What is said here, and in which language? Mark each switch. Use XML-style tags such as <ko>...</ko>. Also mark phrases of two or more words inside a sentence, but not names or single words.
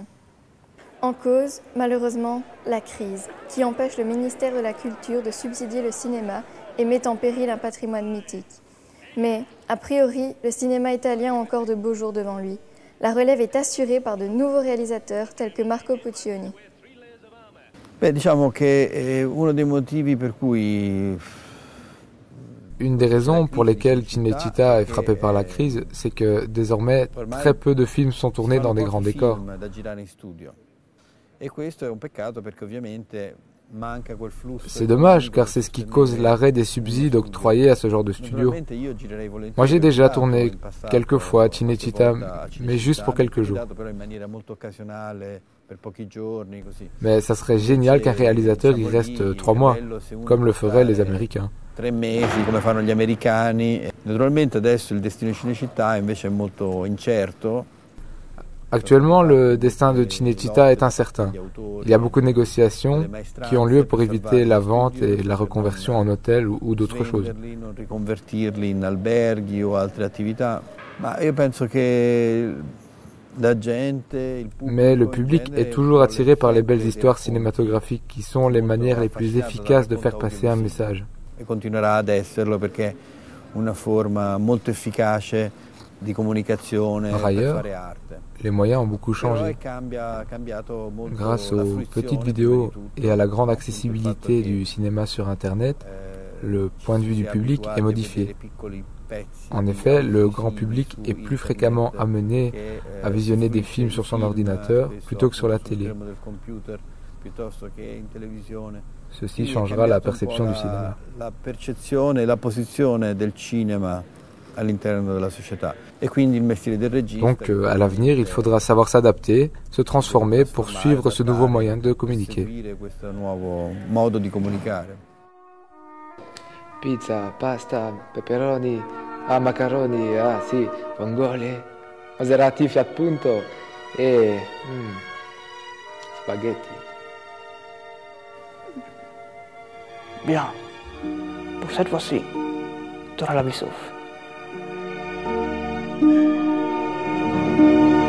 <fr>En cause, malheureusement, la crise, qui empêche le ministère de la Culture de subsidier le cinéma et met en péril un patrimoine mythique. Mais, a priori, le cinéma italien a encore de beaux jours devant lui. La relève est assurée par de nouveaux réalisateurs tels que Marco Puccioni.</fr> <it>Beh, diciamo che uno dei motivi per cui</it> <fr>Une des raisons pour lesquelles Cinecittà est frappé par la crise, c'est que désormais très peu de films sont tournés dans des grands décors. C'est dommage car c'est ce qui cause l'arrêt des subsides octroyés à ce genre de studio. Moi j'ai déjà tourné quelques fois à Cinecittà, mais juste pour quelques jours. Mais ça serait génial qu'un réalisateur y reste 3 mois, comme le feraient les Américains.</fr> <it>3 mesi come fanno gli americani. Naturalmente adesso il destino di Cinecittà invece è molto incerto.</it> <fr>Actuellement, le destin de Cinecittà est incertain. Il y a beaucoup de négociations qui ont lieu pour éviter la vente et la reconversion en hôtel ou d'autres choses.</fr> <it>Non riconvertirli in alberghi o altre attività. Ma io penso che</it> <fr>Mais le public est toujours attiré par les belles histoires cinématographiques qui sont les manières les plus efficaces de faire passer un message.</fr> <it>E continuerà ad esserlo perché è una forma molto efficace di comunicazione</it> <fr>Par</fr> <it>per</it> <fr>ailleurs,</fr> <it>fare arte.</it> <fr>les moyens ont beaucoup changé. Grâce aux petites vidéos et à la grande accessibilité du cinéma sur Internet, le point de vue du public est modifié. En effet, le grand public est plus fréquemment amené à visionner des films sur son ordinateur plutôt que sur la télé. Ceci changera la perception du cinéma.</fr> <it>La percezione e la posizione del cinema all'interno della società. E quindi il mestiere del regista.</it> <fr>Donc, à l'avenir, il faudra savoir s'adapter, se transformer pour suivre ce nouveau moyen de communiquer.</fr> <it>Seguire questo nuovo modo di comunicare. Pizza, pasta, peperoni, macaroni, sì, vongole, Maserati Fiat Punto e spaghetti.</it> <fr>Bien. Pour cette fois-ci, tu auras la vie sauve.</fr>